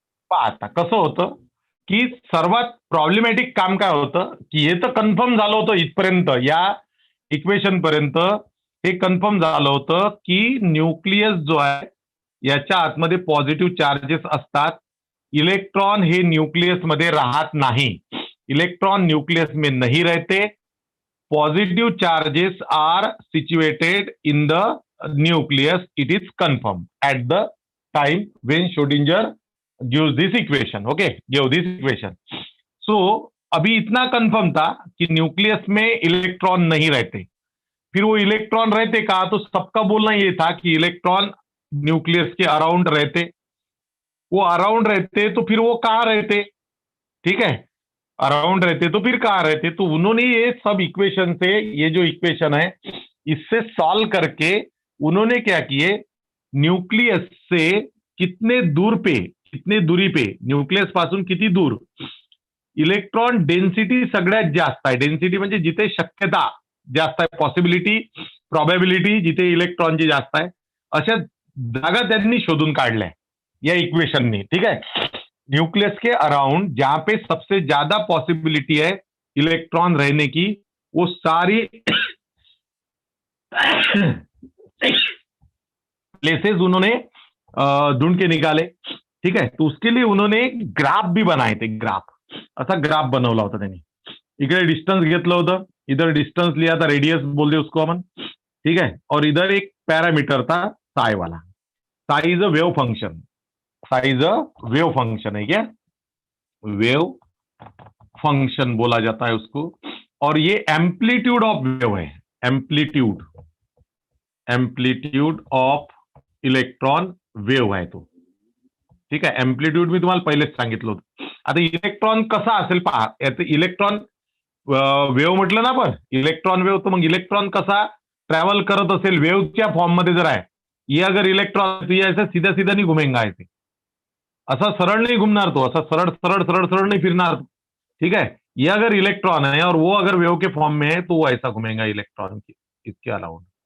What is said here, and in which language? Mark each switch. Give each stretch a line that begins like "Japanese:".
Marathi: पहा आता कसं होतं की सर्वात प्रॉब्लेमॅटिक काम काय होतं की हे तर कन्फर्म झालं होतं इथपर्यंत, या इक्वेशन पर्यंत हे कन्फर्म झालं होतं की न्यूक्लियस जो आहे याच्या आतमध्ये पॉझिटिव्ह चार्जेस असतात. इलेक्ट्रॉन हे न्यूक्लियस मध्ये राहत नाही.
Hindi: इलेक्ट्रॉन न्यूक्लियस में नहीं रहते.
English: Positive charges are situated in the nucleus. It is confirm at the time when Schrodinger gives this equation. Okay, give this equation.
Hindi: So अभी इतना कंफर्म था कि न्यूक्लियस में इलेक्ट्रॉन नहीं रहते. फिर वो इलेक्ट्रॉन रहते का, तो सबका बोलना ये था कि इलेक्ट्रॉन न्यूक्लियस के अराउंड रहते. वो अराउंड रहते तो फिर वो कहाँ रहते, ठीक है. अराउंड रहते तो फिर कहाँ रहते. तो उन्होंने ये सब इक्वेशन से, ये जो इक्वेशन है इससे सॉल्व करके उन्होंने क्या किए, न्यूक्लियस से कितने दूर पे, कितने दूरी पे,
Marathi: न्यूक्लियस पासून किती दूर इलेक्ट्रॉन डेन्सिटी सगळ्यात जास्त आहे. डेन्सिटी म्हणजे जिथे शक्यता जास्त आहे, पॉसिबिलिटी, प्रॉबेबिलिटी जिथे इलेक्ट्रॉनची जास्त आहे, अशा जागा त्यांनी शोधून काढल्या या इक्वेशननी, ठीक आहे.
Hindi: न्यूक्लियस के अराउंड जहां पे सबसे ज्यादा पॉसिबिलिटी है इलेक्ट्रॉन रहने की, वो सारी प्लेसेस उन्होंने ढूंढ के निकाले, ठीक है. तो उसके लिए उन्होंने ग्राफ भी बनाए थे.
Marathi: असा ग्राफ बनवला होता त्यांनी. इकडे डिस्टन्स घेतलं होतं,
Hindi: इधर डिस्टन्स लिया था, रेडियस बोलते उसको अपन, ठीक
Marathi: है.
Hindi: और इधर एक पैरामीटर था साई वाला.
English: Psi is a wave function. Psi is a wave function
Hindi: है क्या, वेव फंक्शन बोला जाता है उसको. और ये एम्पलीट्यूड ऑफ वेव है.
English: amplitude of electron wave
Marathi: आहे तो, ठीक आहे. एम्प्लिट्यूड मी तुम्हाला पहिलेच सांगितलं होतं. आता इलेक्ट्रॉन कसा असेल पहा. याचं इलेक्ट्रॉन वेव्ह म्हटलं ना आपण, इलेक्ट्रॉन वेव्ह. तर मग इलेक्ट्रॉन कसा ट्रॅव्हल करत असेल वेव्हच्या फॉर्म मध्ये जर आहे,
Hindi: ये अगर इलेक्ट्रॉन ऐसा सीधा सीधा नहीं घुमेगा ऐसे,
Marathi: असा सरळ नहीं घूमणार तो, असा सरळ सरळ सरळ सरळ नहीं फिरणार तो, ठीक है.
Hindi: ये अगर इलेक्ट्रॉन है और वो अगर वेव के फॉर्म में है तो वो ऐसा घूमेगा इलेक्ट्रॉन की, इसके अलावा.